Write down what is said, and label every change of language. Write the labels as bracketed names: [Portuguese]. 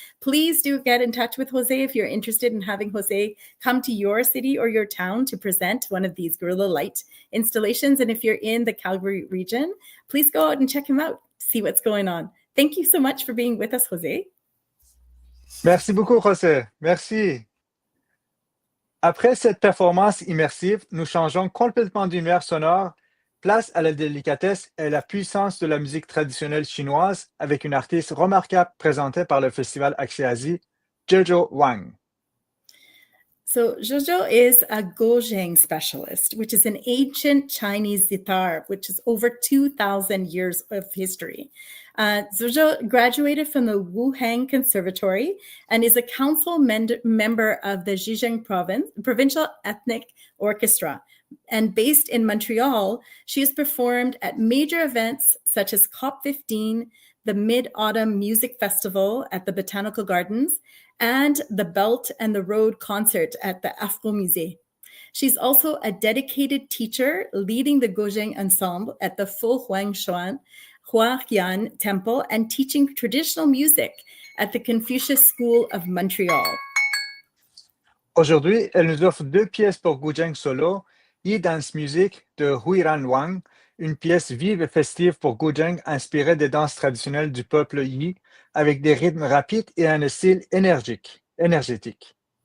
[English] Please do get in touch with Jose if you're interested in having Jose come to your city or your town to present one of these guerrilla light installations. And if you're in the Calgary region, please go out and check him out, see what's going on. Thank you so much for being with us, Jose. [French] Merci beaucoup, José. Merci. Après cette performance immersive, nous changeons complètement d'univers sonore, place à la délicatesse et la puissance de la musique traditionnelle chinoise avec une artiste remarquable présentée par le festival Axiasi, 𝗔𝗍𝗁 Wang. [English] So 𝗔𝗍𝗁 is a gung specialist, which is an ancient Chinese sitar, which is over 2,000 years of history. 𝗔𝗍𝗁 graduated from the Wuhan Conservatory and is a council member of the Zhejiang Provincial Ethnic Orchestra. And based in Montreal, she has performed at major events such as COP15, the Mid-Autumn Music Festival at the Botanical Gardens, and the Belt and the Road concert at the Afro Musée. She's also a dedicated teacher leading the Guzheng ensemble at the Fuhuangshan Huayan Temple and teaching traditional music at the Confucius School of Montreal. [French] Aujourd'hui, elle nous offre 2 pièces pour Guzheng solo, Yi Dance Music de Huiran Wang, une pièce vive et festive pour Guzheng inspirée des danses traditionnelles du peuple Yi, avec des rythmes rapides et un style énergétique.